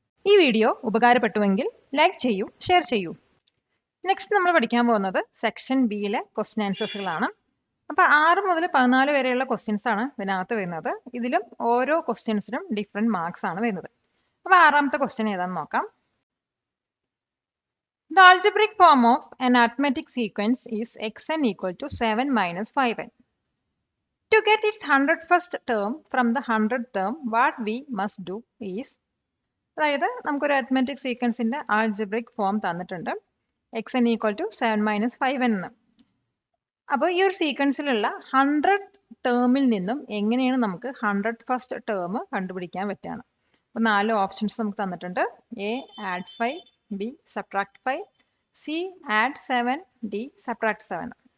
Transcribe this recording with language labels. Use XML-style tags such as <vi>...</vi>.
<ml>ഈ video ഉപകാരപ്പെട്ടുവെങ്കിൽ like ചെയ്യൂ, share ചെയ്യൂ. നെക്സ്റ്റ് നമ്മൾ പഠിക്കാൻ പോകുന്നത് സെക്ഷൻ ബിയിലെ ക്വസ്റ്റ്യൻ ആൻസേഴ്സുകളാണ്. അപ്പോൾ 6 മുതൽ 14 വരെയുള്ള ക്വസ്റ്റ്യൻസ് ആണ് ഇതിനകത്ത് വരുന്നത്. ഇതിലും ഓരോ ക്വസ്റ്റ്യൻസിനും ഡിഫറെൻറ്റ് മാർക്സ് ആണ് വരുന്നത്. അപ്പോൾ 6ാമത്തെ ക്വസ്റ്റ്യൻ ഏതാണെന്ന് നോക്കാം.</ml> <en>The algebraic form of an arithmetic sequence is xn equal to 7 minus 5n. To get its 101st term from the 100th term, what we must do is,</en> <ml>അതായത് നമുക്കൊരു അരിത്മെറ്റിക് സീക്വൻസിന്റെ ആൾജിബ്രിക് ഫോം തന്നിട്ടുണ്ട്. xn equal to 7 minus 5n എന്ന്. അപ്പോൾ ഈ ഒരു സീക്വൻസിലുള്ള 100th ടേമിൽ നിന്നും എങ്ങനെയാണ് നമുക്ക് 101st ടേം കണ്ടുപിടിക്കാൻ പറ്റുകയാണ്. അപ്പോൾ 4 ഓപ്ഷൻസ് നമുക്ക് തന്നിട്ടുണ്ട്. A add 5, B subtract 5, C add 7, D subtract 7.</ml>